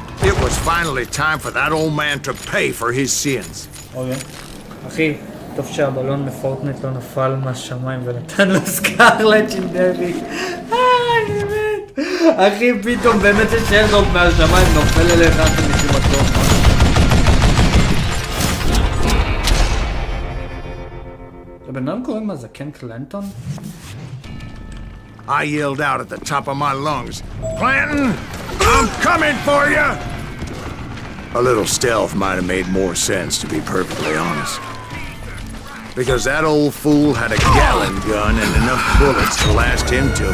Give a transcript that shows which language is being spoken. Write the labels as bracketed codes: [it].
[en] It was finally time for that old man to pay for his sins. [he] אוקיי. אחי, טוב שהבלון מפורטנייט לא נפל מהשמיים ונתן לו סקאר לג'נדרי. אני מת. אחי, פתאום באמת ששלדון מהשמיים נופל אליך משום מקום. לבן אדם קוראים לזה קן קלנטון? [en] I yelled out at the top of my lungs, Clanton, I'm coming for you! A little stealth might have made more sense, to be perfectly honest. Because that old fool had a gallon gun and enough bullets to last him till